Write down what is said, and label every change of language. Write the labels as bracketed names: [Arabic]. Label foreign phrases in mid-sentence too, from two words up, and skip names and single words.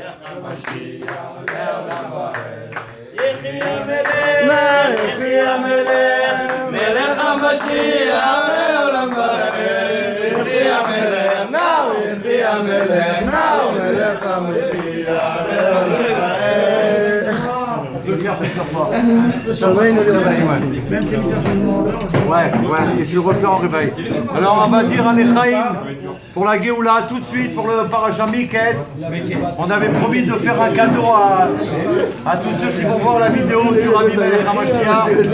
[Hebrew] יחי המלך מלך המשיח לעולם ועד יחי המלך now יחי המלך now מלך המשיח לעולם ועד [French] Ouais, et je le refais en réveil. Alors on va dire un Echaim pour la Géoula tout de suite, pour le Parashat Mikes. On avait promis de faire un cadeau à tous ceux qui vont voir la vidéo du Rabbi [Hebrew] מלך המשיח.